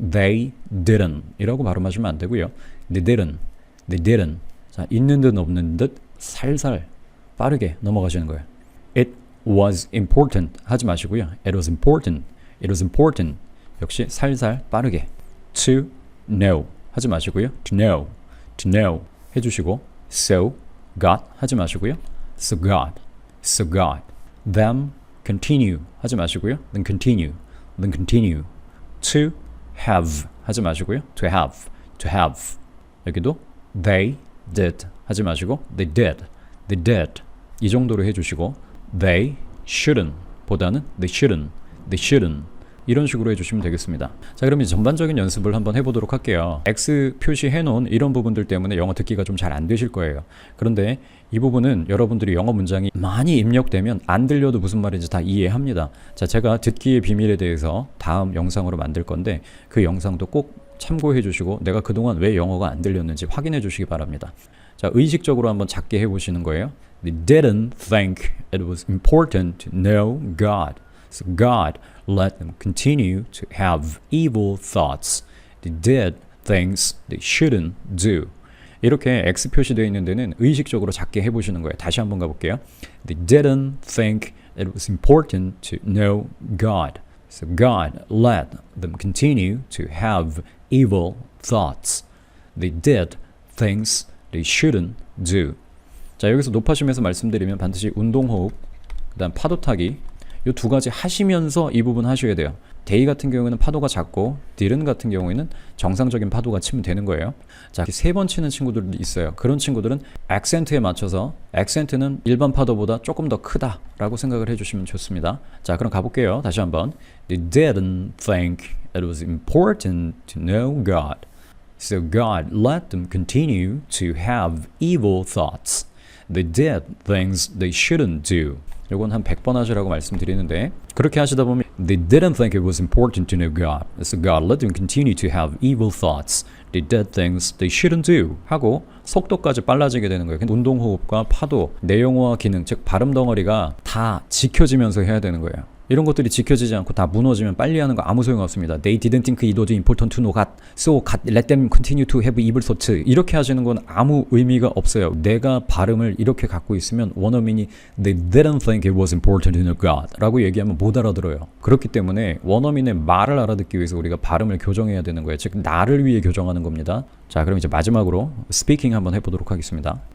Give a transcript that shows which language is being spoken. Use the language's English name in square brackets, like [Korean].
[English] They didn't [Korean] 이라고 발음하시면 안 되고요. [English] They didn't. They didn't. [Korean] 자, 있는 듯 없는 듯 살살 빠르게 넘어가시는 거예요. [English] It was important [Korean] 하지 마시고요. [English] It was important. It was important. [Korean] 역시 살살 빠르게. [English] To know [Korean] 하지 마시고요. [English] To know. To know [Korean] 해주시고 [English] So got [Korean] 하지 마시고요. [English] So got. So got. Them continue [Korean] 하지 마시고요. [English] Then continue. Then continue. To have [Korean] 하지 마시고요. [English] To have. To have. [Korean] 여기도 [English] they did [Korean] 하지 마시고 they did. [English] They did. [Korean] 이 정도로 해주시고 [English] they shouldn't [Korean] 보다는 they shouldn't. [English] They shouldn't. [Korean] 이런 식으로 해주시면 되겠습니다. 자, 그럼 이제 전반적인 연습을 한번 해보도록 할게요. X 표시해놓은 이런 부분들 때문에 영어 듣기가 좀 잘 안 되실 거예요. 그런데 이 부분은 여러분들이 영어 문장이 많이 입력되면 안 들려도 무슨 말인지 다 이해합니다. 자, 제가 듣기의 비밀에 대해서 다음 영상으로 만들 건데 그 영상도 꼭 참고해 주시고 내가 그동안 왜 영어가 안 들렸는지 확인해 주시기 바랍니다. 자, 의식적으로 한번 작게 해보시는 거예요. [English] They didn't think it was important to know God. So God let them continue to have evil thoughts. They did things they shouldn't do. [Korean] 이렇게 X 표시되어 있는 데는 의식적으로 작게 해보시는 거예요. 다시 한번 가볼게요. [English] They didn't think it was important to know God. So God let them continue to have evil thoughts. They did things they shouldn't do. [Korean] 자, 여기서 높아심에서 말씀드리면 반드시 운동호흡, 그 다음 파도타기 이 두 가지 하시면서 이 부분 하셔야 돼요. 데이 같은 경우에는 파도가 작고 딜은 같은 경우에는 정상적인 파도가 치면 되는 거예요. 자, 세 번 치는 친구들도 있어요. 그런 친구들은 액센트에 맞춰서 액센트는 일반 파도보다 조금 더 크다라고 생각을 해주시면 좋습니다. 자, 그럼 가볼게요. 다시 한번. [English] They didn't think it was important to know God. So God let them continue to have evil thoughts. They did things they shouldn't do. [Korean] 이건 한 100번 하시라고 말씀드리는데 그렇게 하시다 보면 [English] They didn't think it was important to know God. So God let them continue to have evil thoughts. They did things they shouldn't do. [Korean] 하고 속도까지 빨라지게 되는 거예요. 운동호흡과 파도, 내용어와 기능, 즉 발음 덩어리가 다 지켜지면서 해야 되는 거예요. 이런 것들이 지켜지지 않고 다 무너지면 빨리 하는 거 아무 소용 없습니다. [English] They didn't think it was important to know God, so God let them continue to have evil thoughts. [Korean] 이렇게 하시는 건 아무 의미가 없어요. 내가 발음을 이렇게 갖고 있으면 원어민이 [English] They didn't think it was important to know God [Korean] 라고 얘기하면 못 알아들어요. 그렇기 때문에 원어민의 말을 알아듣기 위해서 우리가 발음을 교정해야 되는 거예요. 즉 나를 위해 교정하는 겁니다. 자, 그럼 이제 마지막으로 스피킹 한번 해보도록 하겠습니다.